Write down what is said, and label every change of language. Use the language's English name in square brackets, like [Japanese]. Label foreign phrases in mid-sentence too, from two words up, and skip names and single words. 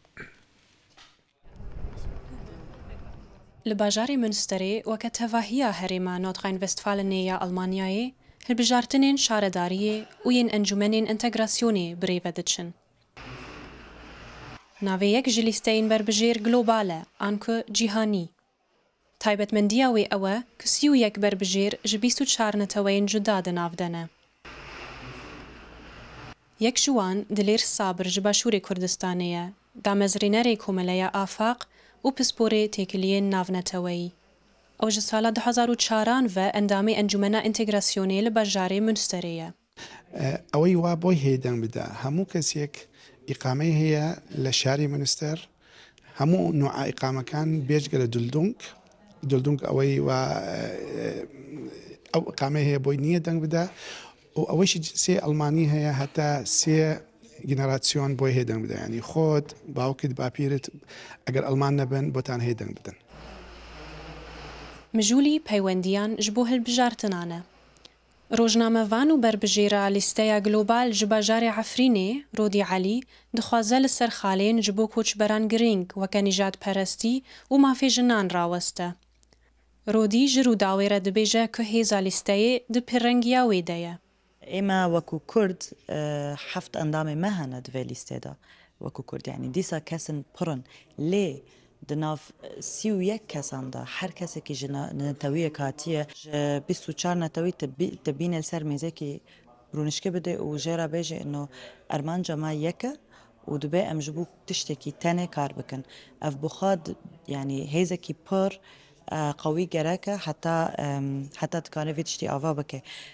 [Kurdish] لە باژاری منستەرێ وەکە تەڤاهیە هەرێما نۆتغاین-ڤێستفالنێیە ئەڵمانیایێ هەلبژارتنێن شارەداریێ و یەن ئەنجومەنێن ئینتەگراسیۆنێ برێڤە دەچن. ناوەیەک ji lîsteyên berbijêr global e an ku cîhanî. Taybetmendiya wê ew e ku 31 berbijêr ji 24 neteweyên cuda di nav de ne. Yek ji wan Dilêr Sabir ji Başûrê Kurdistanê ye, damezrînerê Komeleya Afaq û pisporê têkiliyên navneteweyî. Ew ji sala 2004 ve endamê Encumena Întegrasyonê li bajarê Münsterê ye. [Central Kurdish] ئەوەی وا بۆی هێدەنگ بدە هەموو کەسێک ئیقامەی هەیە لە شاری منستەر هەموو نوع ئیقامەکان بێجگە لە دولدونگ ئەوەی ئەو ئیقامەی هەیە بۆی نییە دەنگ بدە و ئەوەیشی سێ ئەڵمانی هەیە هەتا سێ گینەراتسیۆن بۆی هێدەنگ بدە ینی خۆت باوکت باپیرت ئەگەر ئەڵمان نەبن بۆتان هێدەنگ بدەن. [Kurdish] مژولی پەیوەندیان ji bo hilbijartinane. Rojnamevan û berbijêra lîsteya global ji bajarê Efrînê, Rodî Elî, dixwaze li ser xalên ji bo koçberan girîng weke nîjadperestî û mafê jinan raweste. Rodî ji rûdawê re dibêje ku hêza lîsteyê di pêrengiya wê de ye. [Central Kurdish] ئێمە وەکو کورد حەفت ئەندامی [Kurdish] me hene divê lîstێدا [Central Kurdish] وەکو کورد یعنی دیسا [Kurdish] kesin pڕن lê di nav 31 kesan da her kesekî ji netewiyek hatiye ji 24 netewî te bîne ser mêzekî rûnişkê bide û jê re bêje ino ermanca me yek e û dibe em ji bo tiştekî tenê kar bikin ev bixwe yani hêzekî pir qewî gerek e heta dikare vê tiştî ava bike.